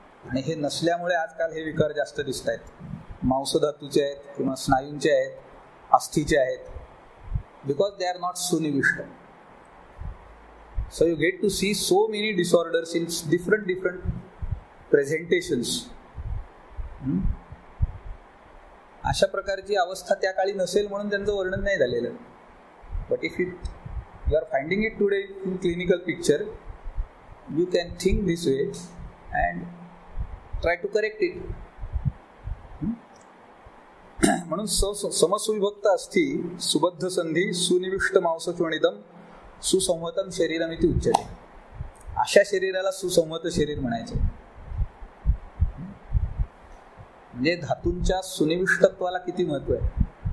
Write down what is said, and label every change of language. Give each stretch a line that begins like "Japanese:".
Marathi: आणि हे नसल्यामुळे आजकाल हे विकार जास्त दिसत आहेत. मांसधातूचे आहेत किंवा स्नायूंचे आहेत, अस्थीचे आहेत,
English: Because they are not सुनिविष्ट. So you get to see so many disorders in different presentations.
Marathi: अशा प्रकारची अवस्था त्या काळी नसेल म्हणून त्यांचं वर्णन नाही झालेलं.
English: But if you are finding it today in clinical picture, you can think this way and try to correct it.
Sanskrit: म्हणून समसुविभक्त अस्थी सुबद्ध संधी सुनिविष्ट मांस चोणितम सुसंहतम शरीरम इति उच्यते.
Marathi: अशा शरीराला सुसंहत शरीर म्हणायचे. म्हणजे धातूंच्या सुनिविष्टत्वाला किती महत्व आहे.